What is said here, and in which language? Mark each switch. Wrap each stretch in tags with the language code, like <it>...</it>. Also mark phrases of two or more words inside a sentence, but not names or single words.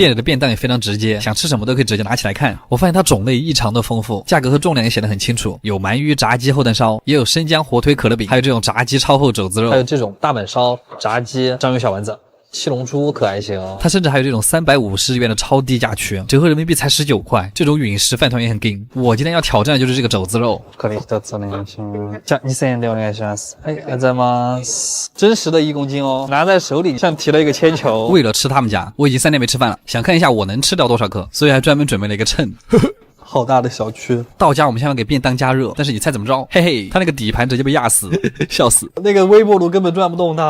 <zh>店里的便当也非常直接，想吃什么都可以直接拿起来看。我发现它种类异常的丰富，价格和重量也写得很清楚，有鳗鱼炸鸡厚蛋烧，也有生姜火腿可乐饼，还有这种炸鸡超厚肘子肉，还有这种大阪烧、炸鸡、章鱼小丸子。七龙珠可还行，它甚至还有这种350日元的超低价区，折合人民币才19块。这种陨石饭团也很劲。我今天要挑战的就是这个肘子肉。</zh> <ja>これ一つお願いします。じゃあ2000円でお願いします。はい、ありがとうございます。</ja> <zh>真实的1公斤哦，拿在手里像提了一个铅球。为了吃他们家，我已经3天没吃饭了，想看一下我能吃掉多少克，所以还专门准备了一个秤。好大的小区。到家我们先要给便当加热，但是你猜怎么着？嘿嘿，他那个底盘直接被压死，笑死。那个微波炉根本转不动它。</zh>